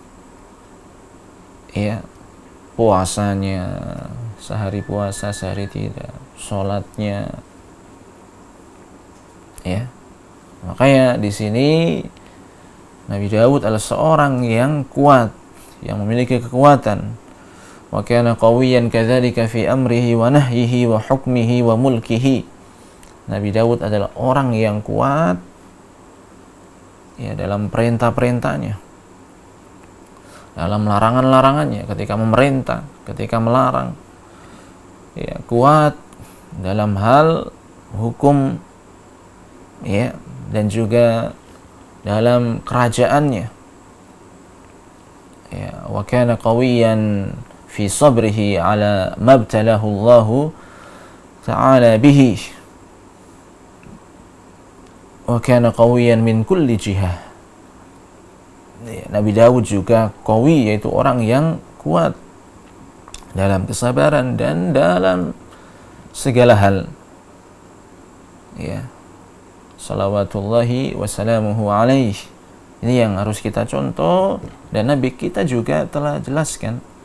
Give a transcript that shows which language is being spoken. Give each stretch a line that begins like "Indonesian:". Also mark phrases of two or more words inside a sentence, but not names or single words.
Indonesian: Ya, puasanya sehari puasa, sehari tidak, sholatnya. Ya, makanya di sini Nabi Dawud adalah seorang yang kuat, yang memiliki kekuatan.
Arabic: وكان قويا كذلك في أمره ونهيه وحكمه وملكه.
Indonesian: Nabi Dawud adalah orang yang kuat ya dalam perintah-perintahnya, dalam larangan-larangannya, ketika memerintah, ketika melarang. Ya, kuat dalam hal hukum ya, dan juga dalam kerajaannya.
Arabic: Ya, وكان قويا في صبره على ما ابتلاه الله تعالى به. وكان قويا من كل جهة.
Indonesian: Nabi Dawud juga qawi, yaitu orang yang kuat dalam kesabaran dan dalam segala hal. Ya.
Arabic: صلوات الله وسلامه عليه.
Indonesian: Ini yang harus kita contoh, dan Nabi kita juga telah jelaskan.